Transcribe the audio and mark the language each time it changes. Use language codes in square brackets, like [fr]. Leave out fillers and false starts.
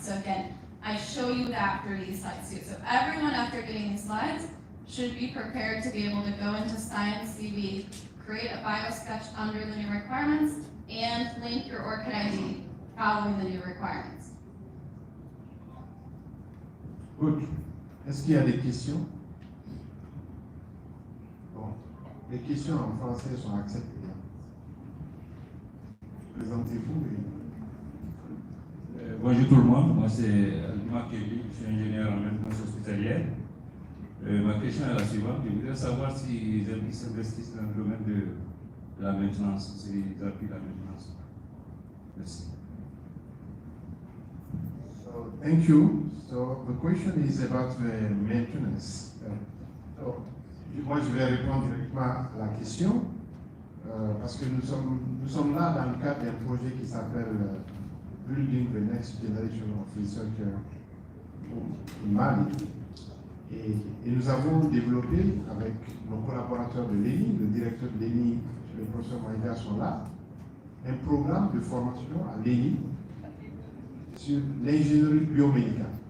[en] So again, I show you that through these slides too. So everyone after getting these slides should be prepared to be able to go into Science CV, create a bio sketch under the new requirements, and link your ORCID ID following the new requirements. Good. [fr] Est-ce qu'il y a des questions? Bon, les questions en français sont acceptées. Présentez-vous. Bonjour tout le monde, moi c'est Manquez, je suis ingénieur en maintenance hospitalière. Ma question est la suivante, je voudrais savoir si les amis s'investissent dans le domaine de la maintenance, s'ils appuient la maintenance. Merci. [en] So, thank you. So the question is about the maintenance. [fr] So, moi, je vais répondre directement à la question parce que nous sommes là dans le cadre d'un projet qui s'appelle Building the Next Generation of Researchers in Mali. Et nous avons développé avec nos collaborateurs de l'ENI, le directeur de l'ENI, le professeur Maïga sont là, un programme de formation à l'ENI sur l'ingénierie biomédicale.